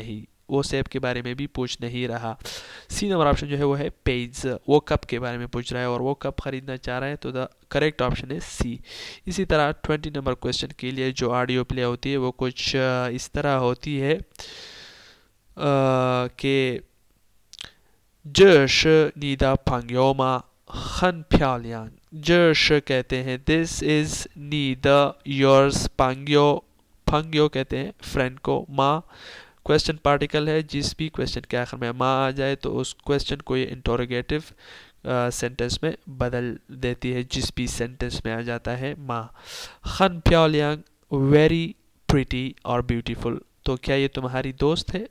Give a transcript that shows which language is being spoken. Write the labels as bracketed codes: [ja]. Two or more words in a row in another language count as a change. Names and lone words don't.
[hi] नहीं, वो सेब के बारे में भी पूछ नहीं रहा। सी नंबर ऑप्शन जो है वो है पेज, वो कप के बारे में पूछ रहा है और वो कप ख़रीदना चाह रहा है, तो [en] the correct option [hi] है सी। इसी तरह 20 नंबर क्वेश्चन के लिए जो ऑडियो प्ले होती है वो कुछ इस तरह होती है कि [zh] 这是你的朋友吗？很漂亮。这是 [hi] कहते हैं [en] this is [hi] 你的 yours, 朋友 कहते हैं फ्रेंड को, माँ [en] question particle [hi] है, जिस भी क्वेश्चन के आखिर में माँ आ जाए तो उस क्वेश्चन को ये [en] interrogative sentence [hi] में बदल देती है, जिस भी सेंटेंस में आ जाता है माँ। [zh] 很漂亮 [en] very pretty [hi] और ब्यूटीफुल, तो क्या ये तुम्हारी दोस्त है?